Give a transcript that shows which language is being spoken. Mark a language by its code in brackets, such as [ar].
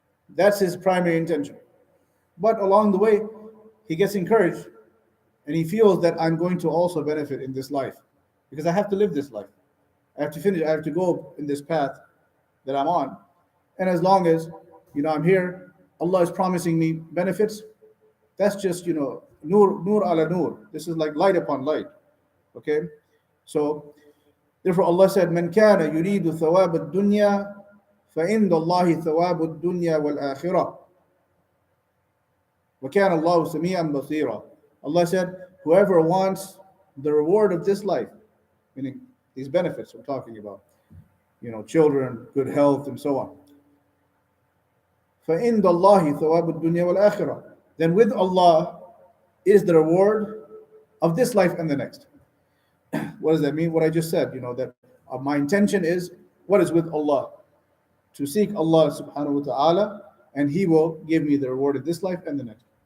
[en] That's his primary intention. But along the way, he gets encouraged and he feels that I'm going to also benefit in this life because I have to live this life. I have to finish, I have to go in this path that I'm on. And as long as, I'm here, Allah is promising me benefits. That's just, [ar] nur ala nur. [en] This is like light upon light. Okay? So, therefore Allah said, [ar] من كان يريد ثواب الدنيا فإن الله ثواب الدنيا والآخرة وكان الله سميعا بصيرا. [en] Allah said, whoever wants the reward of this life, meaning these benefits we're talking about, children, good health, and so on. [ar] فإن الله ثواب الدنيا والآخرة. [en] Then with Allah is the reward of this life and the next. What does that mean? What I just said, that my intention is, what is with Allah? To seek Allah subhanahu wa ta'ala, and He will give me the reward of this life and the next.